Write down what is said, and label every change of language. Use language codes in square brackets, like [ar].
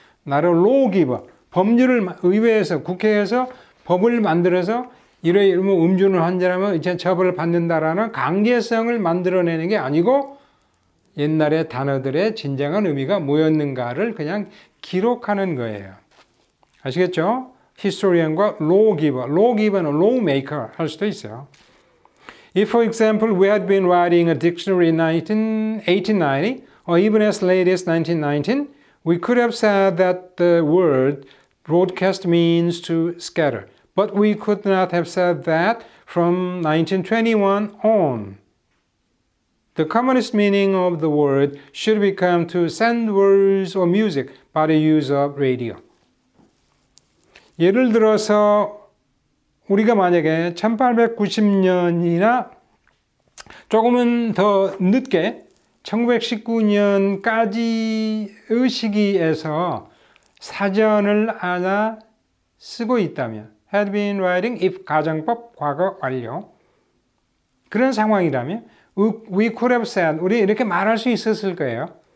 [ko] 나를 로기버, 법률을 의회에서, 국회에서 법을 만들어서 이러면 음주를 한 사람은 이제 처벌을 받는다라는 강제성을 만들어내는 게 아니고 옛날의 단어들의 진정한 의미가 뭐였는가를 그냥 기록하는 거예요. 아시겠죠? historian과 lawgiver, lawgiver는 lawmaker 할 수도 있어요. [en] If, for example, we had been writing a dictionary in 1890 or even as late as 1919, we could have said that the word broadcast means to scatter. But we could not have said that from 1921 on. The commonest meaning of the word should become to send words or music by the use of radio. [ko] 예를 들어서 우리가 만약에 1890년이나 조금은 더 늦게 1919년까지의 시기에서 사전을 하나 쓰고 있다면 [en] had been writing [ko] if 가정법 과거 완료 그런 상황이라면 [en] we could have said [ko] 우리 이렇게 말할 수 있었을 거예요.